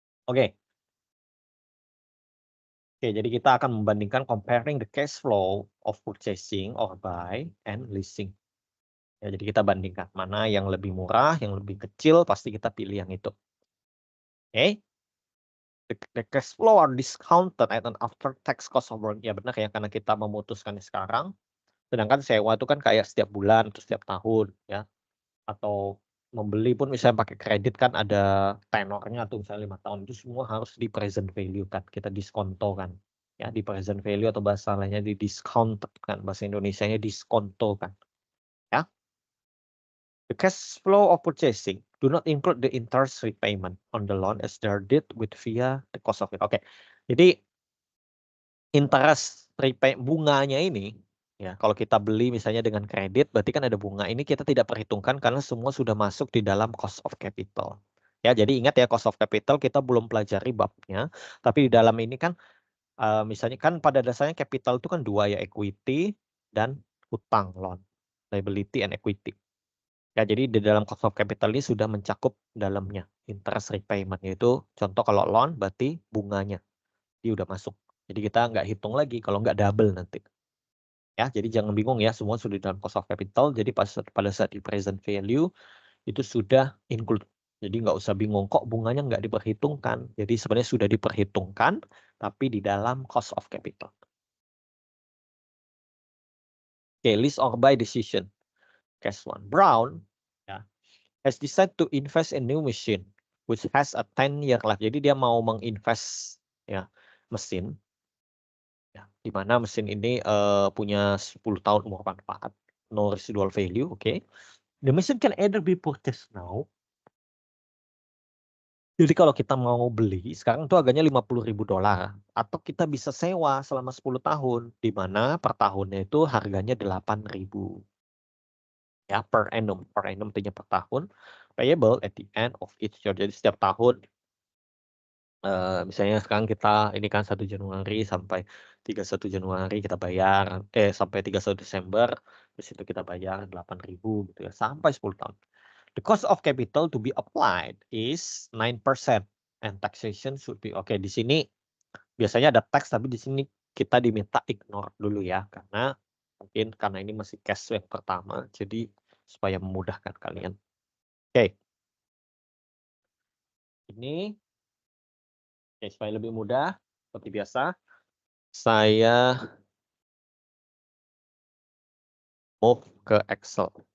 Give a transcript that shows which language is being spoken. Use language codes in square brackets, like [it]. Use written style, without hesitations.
[id] Oke. Oke, jadi kita akan membandingkan [en] comparing the cash flow of purchasing or buy and leasing. [id] Ya, jadi kita bandingkan mana yang lebih murah, yang lebih kecil, pasti kita pilih yang itu. Oke. [en] The cash flow are discounted at an after tax cost of work. [id] Ya benar ya, karena kita memutuskan sekarang. Sedangkan sewa itu kan kayak setiap bulan atau setiap tahun ya. Atau membeli pun misalnya pakai kredit kan ada tenornya tuh misalnya 5 tahun, itu semua harus di present value kan, kita diskonto kan. Ya, di present value atau bahasa lainnya di discount kan, bahasa Indonesianya diskonto kan. Ya. [en] The cash flow of purchasing do not include the interest repayment on the loan as they are dealt with via the cost of it. [id] Oke. Jadi interest bunganya ini ya, kalau kita beli misalnya dengan kredit berarti kan ada bunga, ini kita tidak perhitungkan karena semua sudah masuk di dalam cost of capital. Ya, jadi ingat ya, cost of capital kita belum pelajari babnya, tapi di dalam ini kan misalnya kan pada dasarnya capital itu kan dua ya, equity dan hutang, loan, liability and equity. Ya, jadi di dalam cost of capital ini sudah mencakup dalamnya interest repayment, yaitu contoh kalau loan berarti bunganya dia udah masuk. Jadi kita nggak hitung lagi kalau nggak double nanti. Ya, jadi jangan bingung ya, semua sudah di dalam cost of capital. Jadi pada saat di present value itu sudah include. Jadi nggak usah bingung kok bunganya nggak diperhitungkan. Jadi sebenarnya sudah diperhitungkan, tapi di dalam cost of capital. Oke, [en] lease or buy decision. [id] case 1. [en] Brown ya, has decided to invest in new machine which has a 10-year life. [id] Jadi dia mau menginvest ya mesin ya, di mana mesin ini punya 10 tahun umur manfaat, no residual value, oke. [en] The machine can either be purchased now. [id] Jadi kalau kita mau beli sekarang tuh harganya $50.000 atau kita bisa sewa selama 10 tahun di mana per tahunnya itu harganya 8.000 ya per annum. Per annum artinya per tahun, [en] payable at the end of each year. [id] Jadi setiap tahun misalnya sekarang kita ini kan 1 Januari sampai 31 Januari kita bayar sampai 31 Desember terus itu kita bayar 8.000 gitu ya sampai 10 tahun. [en] The cost of capital to be applied is 9% and taxation should be oke. [id] Di sini biasanya ada tax tapi di sini kita diminta ignore dulu ya karena mungkin karena ini masih cash yang pertama jadi supaya memudahkan kalian. Oke. Ini supaya lebih mudah seperti biasa saya move ke Excel.